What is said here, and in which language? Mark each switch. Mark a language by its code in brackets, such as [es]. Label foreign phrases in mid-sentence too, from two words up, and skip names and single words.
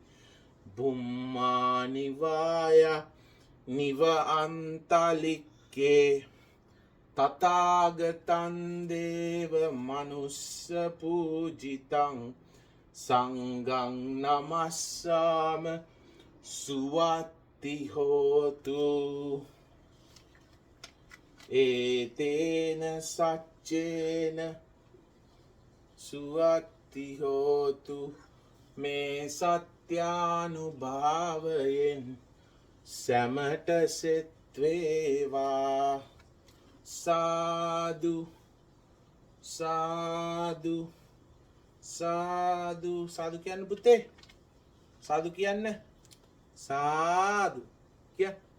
[pi] බුම්මානිවාය නිව අන්තලික්කේ තථාගතං දේව මනුස්ස පූජිතං සංඝං නමස්සාම සුවත්ති හෝතු ඒතේන සච්චේන සුවත්ති හෝතු [si] මේ සත්‍යානුභාවයෙන් සැමට සෙත් වේවා සාදු සාදු සාදු සාදු කියන්න පුතේ සාදු කියන්න සාදු කිය